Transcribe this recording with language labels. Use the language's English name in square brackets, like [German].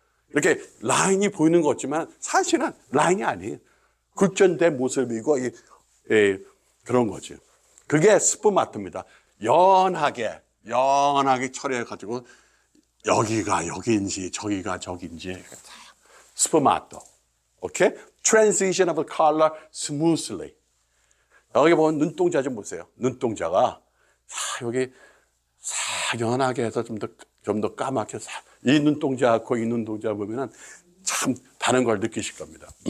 [Korean] 이렇게 라인이 보이는 것 같지만 사실은 라인이 아니에요. 굴전된 모습이고 그런 거죠. 그게 스푸마토입니다. 연하게 처리해가지고 여기가 여기인지 저기가 저기인지 스푸마토. 오케이? [English] Transition of color smoothly. [Korean] 여기 보면 눈동자 좀 보세요. 눈동자가 여기 연하게 해서 좀 더 까맣게 이 눈동자하고 이 눈동자 보면은 참 다른 걸 느끼실 겁니다.